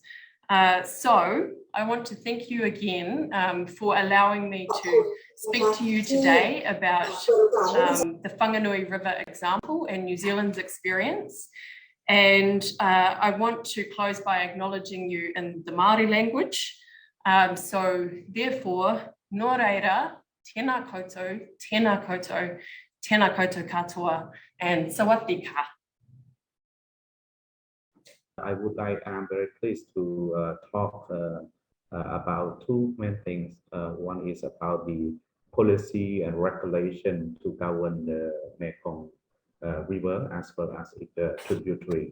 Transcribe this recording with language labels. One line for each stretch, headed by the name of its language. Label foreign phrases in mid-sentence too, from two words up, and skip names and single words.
English: So I want to thank you again for allowing me to speak to you today about the Whanganui River example and New Zealand's experience. And I want to close by acknowledging you in the Māori language. So therefore,
Māori: nō reira, tēnā koutou, tēnā koutou, tēnā koutou katoa,
English: and sawatika. I'm very pleased to talk about two main things. One is about the policy and regulation to govern the Mekong River as well as its tributary.